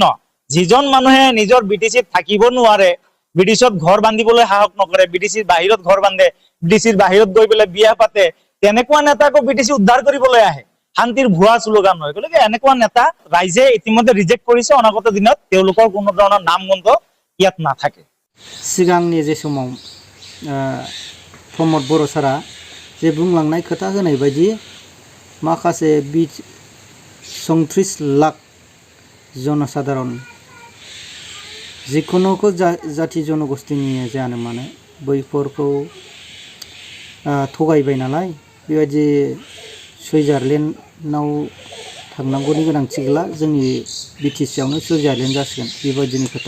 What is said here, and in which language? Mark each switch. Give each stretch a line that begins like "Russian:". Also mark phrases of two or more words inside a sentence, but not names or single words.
Assamese: যিজন মানুহে নিজৰ বিটিচিত থাকিব নোৱাৰে, বিটিচত ঘৰ বান্ধিবলৈ সাহস নকৰে, বিটিচিৰ বাহিৰত ঘৰ বান্ধে, বিটিচিৰ বাহিৰত গৈ পেলাই বিয়া পাতে, তেনেকুৱা নেতাকো বিটিচি উদ্ধাৰ কৰিবলৈ আহে শান্তিৰ ভুৱা শ্লোগান হয়। গতিকে এনেকুৱা নেতা ৰাইজে ইতিমধ্যে ৰিজেক্ট কৰিছে। অনাগত দিনত তেওঁলোকৰ কোনো ধৰণৰ নাম গন্ধ ইয়াত নাথাকে।
Bodo: सिगांनि जे समाव प्रमोद बर' सारा जे बुंलांनाय खोथा होनाय बायदि माखासे 34 लाख जनसाधारण जिखुनुखौ जाति जनगोष्ठीनि जानो मानो बैफोरखौ थगायबाय नालाय, बेबायदि सुइजारलेण्डआव थांनांगौनि गोनांथि गैला, जोंनि बिटिसिआवनो सुइजारलेण्ड जासिगोन बेबायदिनि खोथा।